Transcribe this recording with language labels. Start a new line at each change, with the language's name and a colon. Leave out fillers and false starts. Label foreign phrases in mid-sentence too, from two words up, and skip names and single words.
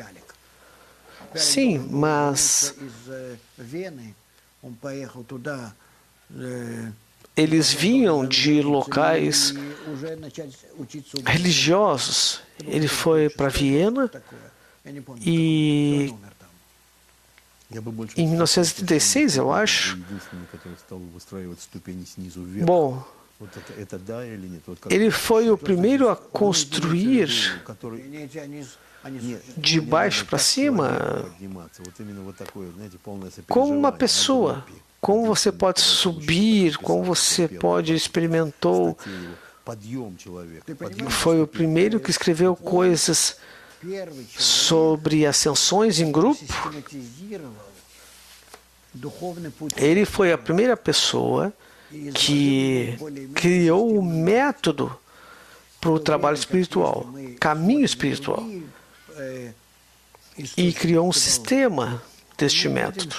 Portuguese: Sim, mas eles vinham de locais religiosos. Ele foi para Viena e em 1936, eu acho.
Russian: Единственный, который стал выстраивать ступени снизу вверх.
Portuguese: Bom,
Russian: Вот это да или нет? Вот как-
Portuguese: ele foi o primeiro a construir
Russian: который-
Portuguese: de baixo para cima
Russian: подниматься. Вот именно вот такое, знаете, полное
Portuguese: como uma
Russian: сопереживание
Portuguese: pessoa.
Russian: на группе.
Portuguese: Como você pode subir, como você pode experimentou.
Russian: Статья его «Подъем человека». Подъем
Portuguese: Foi o primeiro que escreveu coisas sobre ascensões em grupo. Ele foi a primeira pessoa que criou o método para o trabalho espiritual, caminho espiritual, e criou um sistema deste método.